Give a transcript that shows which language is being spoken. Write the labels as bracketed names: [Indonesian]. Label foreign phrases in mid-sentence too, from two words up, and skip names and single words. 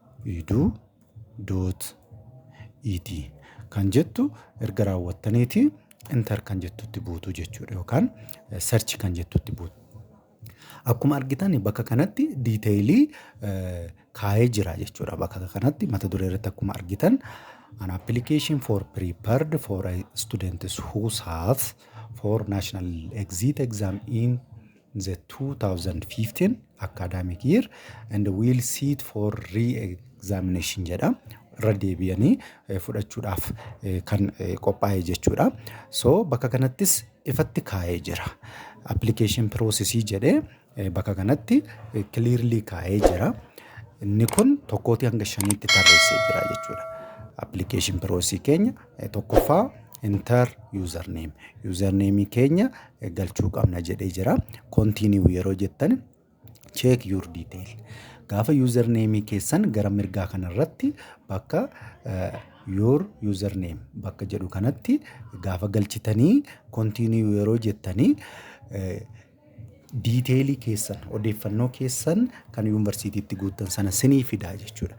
[Oromo] .edu.it kan jettu erga raawwattaniiti enter kan jettutti buutu jechuudha yookaan search kan jettutti buutu. Akkuma argitan bakka kanatti diiteeyilii kaa'ee jira jechuudha. Bakka kanatti mata duree irratti akkuma argitan [English] an application for prepared for students who have for national exit exam in the 2015 academic year and will sit for re-examination jedha. [Oromo] Irra deebi'anii fudhachuudhaaf kan qophaa'e jechuudha. So bakka kanattis ifatti kaa'ee jira. [English] Application process [Oromo] jedhee bakka kanatti clearly kaa'ee jira. Inni kun tokkootii hanga shaniitti tarreessee jira jechuudha. [English] Application process [Oromo] keenya tokkoffaa [English] enter username. [Oromo] Username keenya galchuu qabna jedhee jira. [English] Continue [Oromo] yeroo jettan [English] check your detail. [Oromo] Gaafa username keessan gara mirgaa kanarratti bakka [English] your username [Oromo] bakka jedhu kanatti gaafa galchitanii continue yeroo jettanii diiteelii keessan odeeffannoo keessan kan yuunivarsiitiitti guuttan sana sinii fidaa jechuudha.